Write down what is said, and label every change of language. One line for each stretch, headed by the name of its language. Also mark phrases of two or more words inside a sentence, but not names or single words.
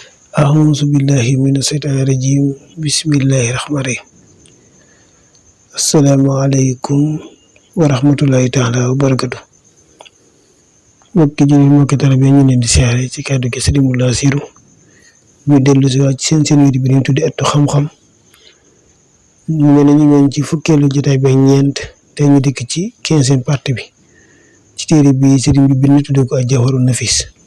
Arabic: أعوذ بالله من الشيطان الرجيم بسم الله الرحمن الرحيم السلام عليكم ورحمة الله تعالى وبركاته
Wolof: mbokki jullit mbokki taalibe ñu leen di siyaare ci kàddu gi Sëriñ Mountakha Bassirou ñu dellu si waat ci seen wér bi ñu tuddi Ëttu Xam-Xam ñu mel ne ñu ngi ci fukkeelu jotaay bi ak ñeent te ñu dikk ci 15e partie bi ci téere bi sëriñ bi bind tudde ko Al-Jawharun Nafis